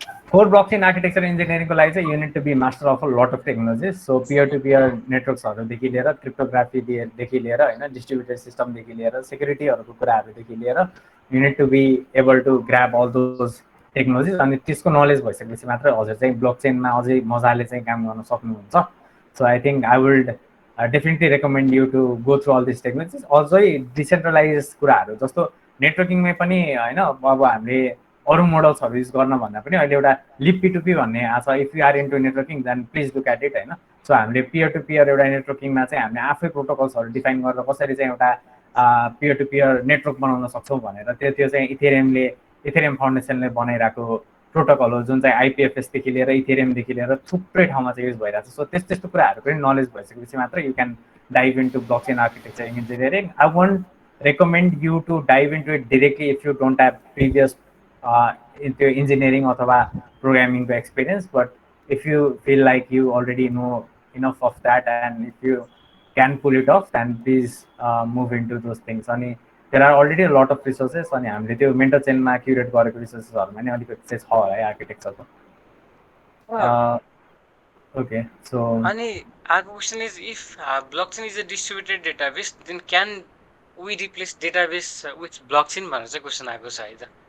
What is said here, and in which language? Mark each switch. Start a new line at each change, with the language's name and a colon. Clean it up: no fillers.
Nepali: Core blockchain architecture इन्जिनियरिङको लागि चाहिँ
English: you need to be master of a lot of technologies,
Nepali: so peer to peer नेटवर्क्सहरूदेखि लिएर क्रिप्टोग्राफीदेखि लिएर होइन distributed सिस्टमदेखि लिएर सेक्युरिटीहरूको कुराहरूदेखि लिएर
English: you need to be able to grab all those technologies,
Nepali: अनि त्यसको नलेज भइसकेपछि मात्रै हजुर चाहिँ ब्लकचेनमा अझै मजाले चाहिँ काम गर्न सक्नुहुन्छ।
English: So I think I will definitely recommend you to go through all this technologies.
Nepali: अझै डिसेन्ट्रलाइज कुराहरू जस्तो नेटवर्किङमै पनि होइन, अब हामीले अरू मोडल्सहरू युज गर्न भन्दा पनि अहिले एउटा लिप्पी भन्ने आएको छ,
English: if you are into networking then please look at it
Nepali: होइन। सो हामीले पियर टु पियर एउटा नेटवर्किङमा चाहिँ हामीले आफै प्रोटोकल्सहरू डिफाइन गरेर कसरी चाहिँ एउटा पियर टु पियर नेटवर्क बनाउन सक्छौँ भनेर त्यो चाहिँ इथेरियम फाउन्डेसनले बनाइरहेको प्रोटोकल हो, जुन चाहिँ आइपिएफएसदेखि लिएर इथेरियमदेखि लिएर थुप्रै ठाउँमा चाहिँ युज भइरहेको छ। सो त्यस्तो कुराहरू पनि नलेज भइसकेपछि मात्र
English: You can dive into blockchain architecture engineering. I won't recommend you to dive into it directly if you don't have previous into engineering अथवा programming experience, but if you feel like you already know enough of that and if you can pull it off then please move into those things।
Nepali: अनि
English: there are already a lot of resources,
Nepali: अनि हामीले त्यो mentor चेनमा curate गरेको रिसोर्सेसहरूमा नि अलिकति चाहिँ छ है आर्किटेक्चरको।
English: okay so अनि अर्को question is if blockchain is a distributed database then can we replace database with blockchain
Nepali: भनेर चाहिँ क्वेसन आएको छ है त।